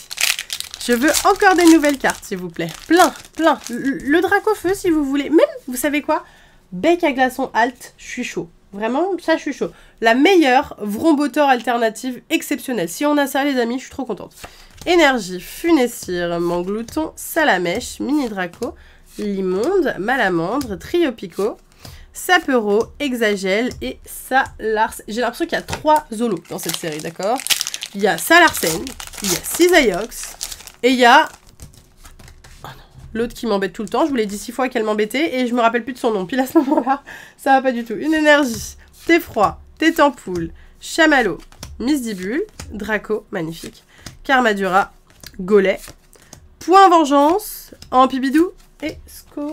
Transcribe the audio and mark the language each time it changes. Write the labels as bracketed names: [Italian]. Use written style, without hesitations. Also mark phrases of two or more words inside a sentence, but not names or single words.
[French] Je veux encore des nouvelles cartes, s'il vous plaît. Plein. Le Dracofeu, si vous voulez. Même, vous savez quoi? Bec à glaçon alt, je suis chaud. Vraiment, ça, je suis chaud. La meilleure Vrombotor alternative exceptionnelle. Si on a ça, les amis, je suis trop contente. Énergie, Funessire, Manglouton, Salamèche, Mini Draco, Limonde, Malamandre, Triopico, Sapero, Exagel et Salars. J'ai l'impression qu'il y a 3 Zolos dans cette série, d'accord? Il y a Salarsen, il y a Cisaillux, et il y a... Oh non, l'autre qui m'embête tout le temps. Je vous l'ai dit 6 fois qu'elle m'embêtait et je me rappelle plus de son nom. Puis à ce moment-là, ça va pas du tout. Une énergie, Thé-Froid, Thé-Tempoule, Chamallow, Misdibule, Draco, magnifique, Carmadura, Golet, Point Vengeance, Ampibidou et Sco...